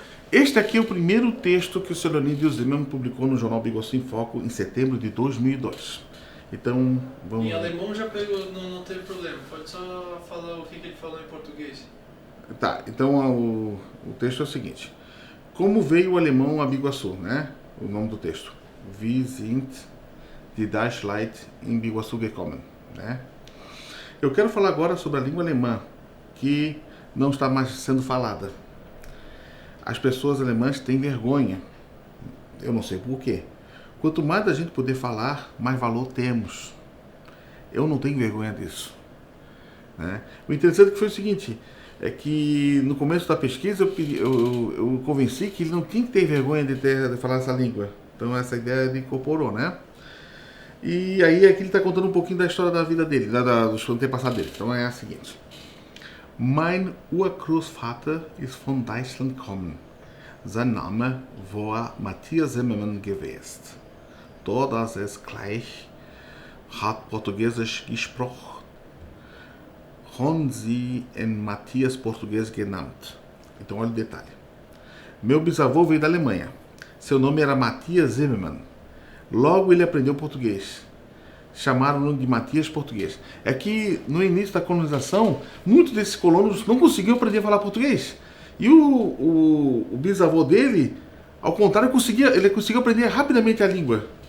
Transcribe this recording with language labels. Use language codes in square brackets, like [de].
[pt] Este aqui é o primeiro texto que o seu Leonídio Zimmermann publicou no jornal Biguaçu em Foco em setembro de 2002. Então, vamos... Em alemão já pegou, não teve problema. Pode só falar o que ele falou em português. Tá, então o texto é o seguinte. Como veio o alemão a Biguaçu, né? O nome do texto. [de] Wie sind die Deutschleute in Biguaçu gekommen, né? [pt] Eu quero falar agora sobre a língua alemã, que não está mais sendo falada. As pessoas alemãs têm vergonha. Eu não sei por quê. Quanto mais a gente puder falar, mais valor temos. Eu não tenho vergonha disso, né? O interessante foi o seguinte, é que no começo da pesquisa eu convenci que ele não tinha que ter vergonha de falar essa língua. Então essa ideia ele incorporou, né? E aí aqui ele está contando um pouquinho da história da vida dele, dos antepassados dele. Então é a seguinte. [de] Mein Urgroßvater ist von Deutschland gekommen. Sein Name war Matthias Zimmermann gewesen. Todas es gleich hat Portugiesisch gesprochen. Haben sie en Matthias Português genannt. [pt] Então olha o detalhe. Meu bisavô veio da Alemanha. Seu nome era Matthias Zimmermann. Logo ele aprendeu português. Chamaram-no de Matthias Português. É que no início da colonização, muitos desses colonos não conseguiam aprender a falar português. E o bisavô dele, ao contrário, ele conseguiu aprender rapidamente a língua.